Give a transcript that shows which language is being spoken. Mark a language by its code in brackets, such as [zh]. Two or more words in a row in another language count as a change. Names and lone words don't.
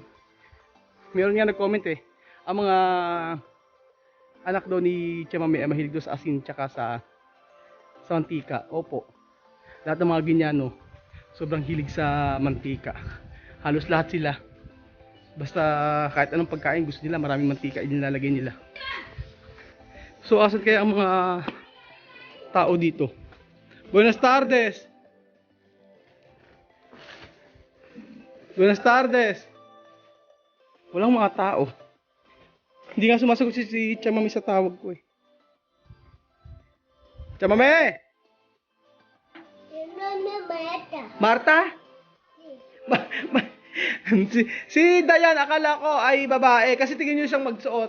[tl] Meron nga nag-comment ang mga anak daw ni Chamame ay mahilig daw sa asin tsaka sa mantika. Opo. Lahat ng mga Ginyano sobrang hilig sa mantika. Halos lahat sila. Basta kahit anong pagkain gusto nila, maraming mantika inilalagay nila. So asan kaya ang mga tao dito? [es] Buenas tardes. Buenas tardes. [tl] Walang mga tao. Hindi nga sumasagot si Chamame sa tawag ko eh. Chamame! Marta? Si Dayan, akala ko ay babae kasi tingin niyo siyang magsuot.